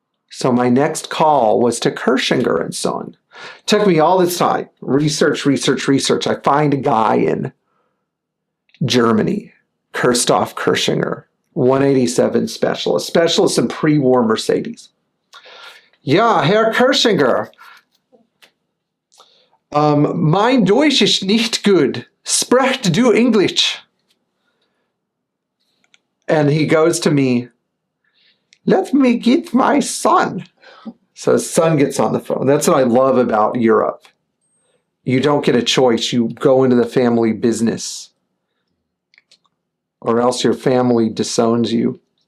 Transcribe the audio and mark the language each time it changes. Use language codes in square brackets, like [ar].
[en] So my next call was to Kirschinger and Son. Took me all this time. Research. I find a guy in Germany, Christoph Kirschinger, 187 specialist in pre-war Mercedes. [de] Ja, Herr Kirschinger, mein Deutsch ist nicht gut. Sprecht du English? [en] And he goes to me, let me get my son. So his son gets on the phone. That's what I love about Europe. You don't get a choice. You go into the family business, or else your family disowns you.